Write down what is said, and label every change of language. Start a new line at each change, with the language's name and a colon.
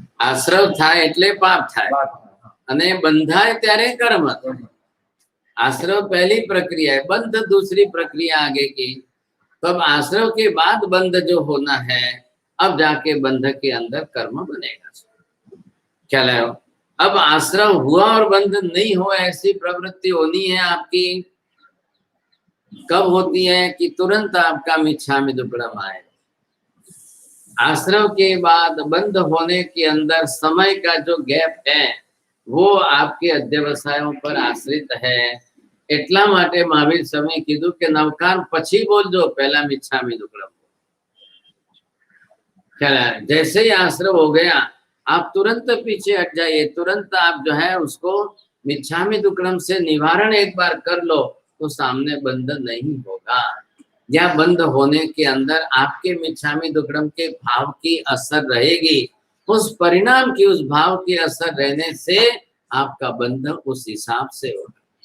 Gujarati: आश्रव થાય એટલે પાપ થાય અને બંધાય ત્યારે કર્મ થાય।
Hindi: आश्रव पहली प्रक्रिया है, बंध दूसरी प्रक्रिया आगे की। तो अब आश्रव के बाद बंध जो होना है, अब जाके बंध के अंदर कर्म बनेगा। क्या लाओ, अब आश्रव हुआ और बंध नहीं हुआ, ऐसी प्रवृत्ति होनी है आपकी। कब होती है कि तुरंत आपका मिच्छामि दुक्कड़म आए। आश्रव के बाद बंद होने के अंदर समय का जो गैप है वो आपके अध्यवसायों पर आश्रित है।
Gujarati: એટલા માટે મહાવીર સ્વામી કીધું કે નવકાર પછી બોલજો, પહેલા મિચ્છામી દુક્કડમ।
Hindi: जैसे ही आश्रव हो गया आप तुरंत पीछे हट जाइए, तुरंत आप जो है उसको मिच्छामि दुक्कड़म से निवारण एक बार कर लो तो सामने बंध नहीं होगा। या बंद होने के अंदर आपके मिच्छामि दुक्कड़म के भाव की असर रहेगी, उस परिणाम की, उस भाव की असर रहने से आपका बंध उस हिसाब से होगा।